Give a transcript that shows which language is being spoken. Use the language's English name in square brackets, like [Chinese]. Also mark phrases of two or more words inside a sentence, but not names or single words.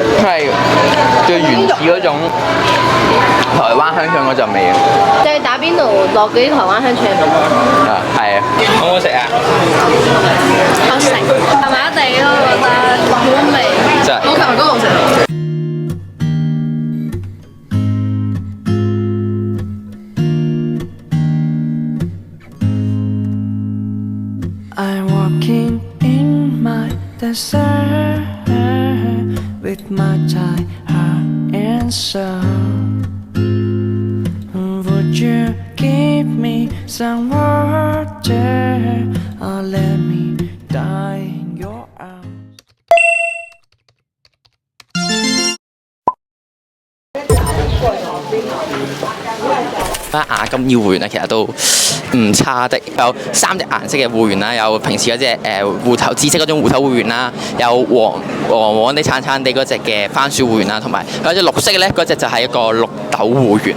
[Cantonese] 係最原始嗰種台灣香腸嗰陣味啊！即係打邊爐落嗰啲台灣香腸咁啊，係啊，好唔好食啊？好食，麻麻地咯，我覺得冇乜味。真係。我琴日嗰度食。 [English] I'm walking in my desert with my tired heart and soul. Would you give me some water or let me die in your arms? [Cantonese] 雅金腰護圓咧，其實都唔差的，有3隻顏色嘅護圓啦，有平時嗰隻芋頭紫色嗰種芋頭護圓啦，有黃地橙橙地嗰隻嘅番薯護圓啦，同埋有隻綠色嘅咧，嗰隻就係一個綠豆護圓。